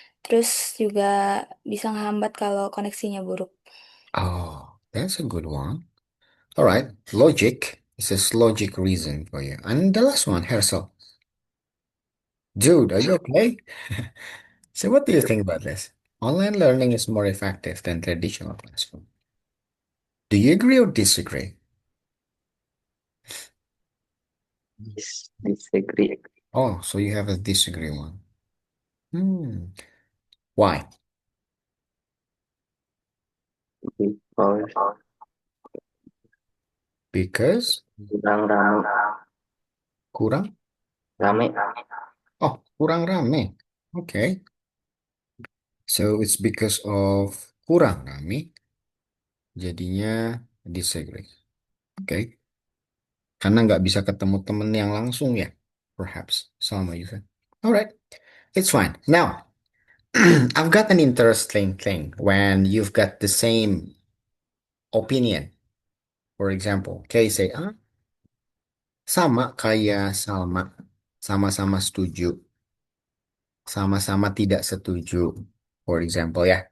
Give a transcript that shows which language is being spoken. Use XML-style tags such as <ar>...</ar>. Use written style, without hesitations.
<id>Terus juga bisa ngehambat kalau koneksinya buruk.</id> <en>Oh, that's a good one. All right, logic. This is logic reason for you. And the last one, Hersel. Dude, are you okay? So what do you think about this? Online learning is more effective than traditional classroom. Do you agree or disagree? Disagree. Oh, so you have a disagree one. Hmm. Why? Because Because</en> <id>kurang rame. kurang? Rame.</id> <en>Oh,</en> <id>kurang rame.</id> <en>Okay. So it's because of</en> <id>kurang rame, jadinya</id> <en>disagree. Okay.</en> <id>Karena nggak bisa ketemu temen yang langsung ya.</id> <en>Perhaps. Sama you said. Alright. It's fine. Now, I've got an interesting thing when you've got the same opinion. For example, Kay say,</en> <id>sama kayak Salma. Sama-sama setuju. Sama-sama tidak setuju.</id> <en>For example,</en> <id>ya.</id>